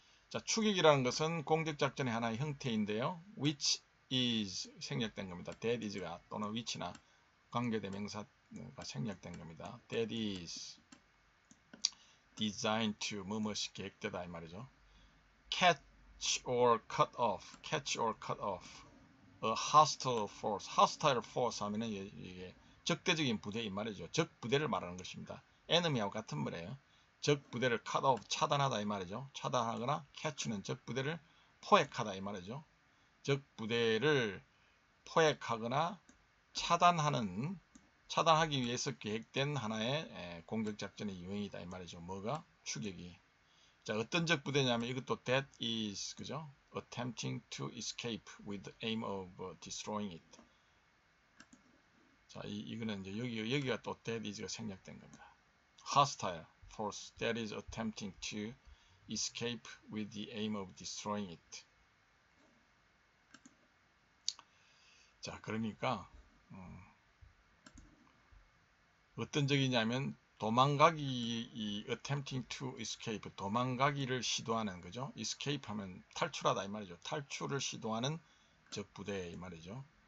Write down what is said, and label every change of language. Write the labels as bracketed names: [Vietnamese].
[Korean] 자, 추격이라는 것은 공격작전의 하나의 형태인데요. [English] which is [Korean] 생략된 겁니다. [English] that is [Korean] 가 또는 which나 관계대명사가 생략된 겁니다. [English] that is designed to [Korean] 뭐뭐시 계획되다 이 말이죠. [English] catch or cut off, catch or cut off a hostile force, hostile force [Korean] 하면은 이게 적대적인 부대 이 말이죠. 적 부대를 말하는 것입니다. enemy하고 같은 말이에요. 적 부대를 [English] cut off, [Korean] 차단하다 이 말이죠. 차단하거나 catch는 적 부대를 포획하다 이 말이죠. 적 부대를 포획하거나 차단하기 위해서 계획된 하나의 공격작전의 유형이다 이 말이죠. 뭐가? 추격이. 자, 어떤 적 부대냐면 이것도 [English] that is, [Korean] 그죠? [English] attempting to escape with the aim of destroying it. [Korean] 자, 이거는 이제 여기가 또 that is가 생략된 겁니다. [English] hostile force that is attempting to escape with the aim of destroying it. [Korean] 자, 그러니까 어떤 적이냐면 도망가기, 이 [English] attempting to escape, [Korean] 도망가기를 시도하는 거죠. escape 하면 탈출하다 이 말이죠. 탈출을 시도하는 적 부대 이 말이죠.